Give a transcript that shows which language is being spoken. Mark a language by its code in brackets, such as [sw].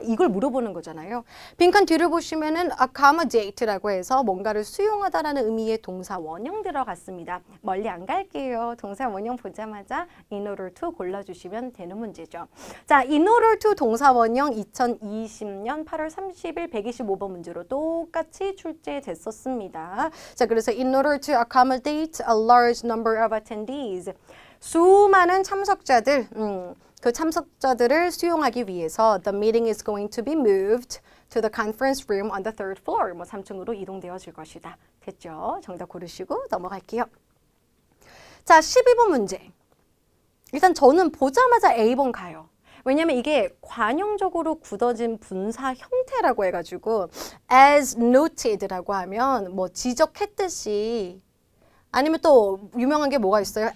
[ko] 이걸 물어보는 거잖아요. 빈칸 뒤를 보시면은 accommodate라고 해서 뭔가를 수용하다라는 의미의 동사 원형 들어갔습니다. 멀리 안 갈게요. 동사 원형 보자마자 in order to 골라주시면 되는 문제죠. 자, in order to 동사 원형 2020년 8월 30일 125번 문제로 똑같이 출제됐었습니다. 자, 그래서 [en] in order to accommodate a large number of attendees. [ko] 수많은 참석자들, 그 참석자들을 수용하기 위해서 [en] the meeting is going to be moved to the conference room on the third floor. [ko] 뭐 3층으로 이동되어질 것이다. 됐죠? 정답 고르시고 넘어갈게요. 자, 12번 문제. 일단 저는 보자마자 A번 가요. 왜냐면 이게 관용적으로 굳어진 분사 형태라고 해가지고 as noted라고 하면 뭐 지적했듯이 아니면 또 유명한 게 뭐가 있어요?